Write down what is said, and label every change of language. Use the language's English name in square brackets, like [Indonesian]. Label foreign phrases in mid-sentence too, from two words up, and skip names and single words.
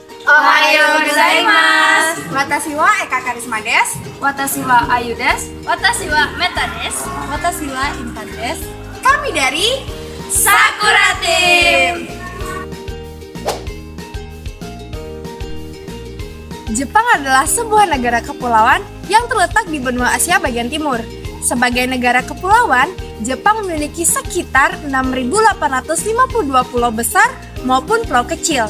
[Japanese] おはようございます. Watashi wa Eka Karisma desu. 私はAyuです. 私はMetaです. Watashi wa Intan desu. [Indonesian] Kami dari Sakura Team. Jepang adalah sebuah negara kepulauan yang terletak di benua Asia bagian timur. Sebagai negara kepulauan, Jepang memiliki sekitar 6.852 pulau besar maupun pulau kecil.